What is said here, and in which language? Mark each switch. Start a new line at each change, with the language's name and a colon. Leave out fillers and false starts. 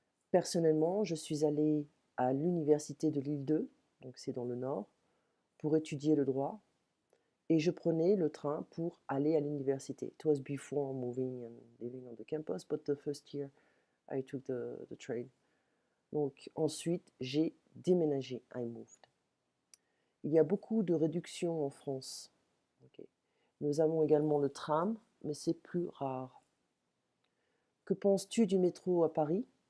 French: Personnellement, je suis allée à l'université de l'île 2, donc c'est dans le nord, pour étudier le droit. Et je prenais le train pour aller à l'université.
English: It was before moving and living on the campus, but the first year I took the train.
French: Donc ensuite, j'ai déménagé.
English: I moved.
French: Il y a beaucoup de réductions en France. Okay. Nous avons également le tram, mais c'est plus rare. Que penses-tu du métro à Paris?